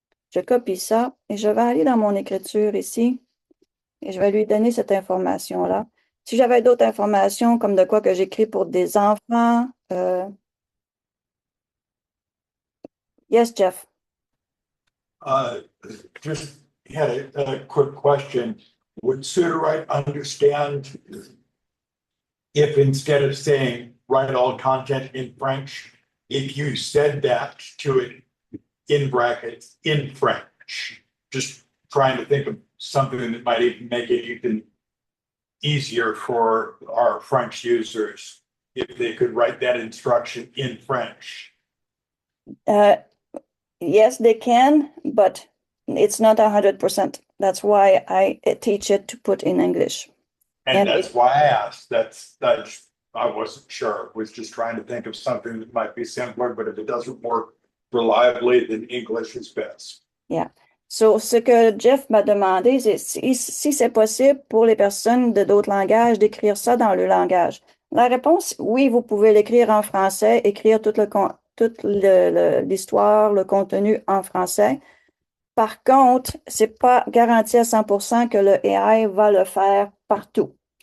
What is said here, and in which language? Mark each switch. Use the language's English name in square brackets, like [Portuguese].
[French] Je copie ça et je vais aller dans mon écriture ici et je vais lui donner cette information-là. Si j'avais d'autres informations, comme de quoi que j'écris pour des enfants, [English] yes, Jeff. Uh, just had a quick question. Would Suterite understand if instead of saying write all content in French, if you said that to it in brackets in French? Just trying to think of something that might even make it even easier for our French users if they could write that instruction in French. Yes, they can, but it's not 100%. That's why I teach it to put in English. And that's why I asked. That's I wasn't sure. Was just trying to think of something that might be simpler, but if it doesn't work reliably, then English is best. Yeah. [French] So, ce que Jeff m'a demandé, c'est si c'est possible pour les personnes de d'autres langages d'écrire ça dans le langage. La réponse, oui, vous pouvez l'écrire en français, écrire toute l'histoire, le contenu en français. Par contre, c'est pas garanti à 100% que le AI va le faire partout.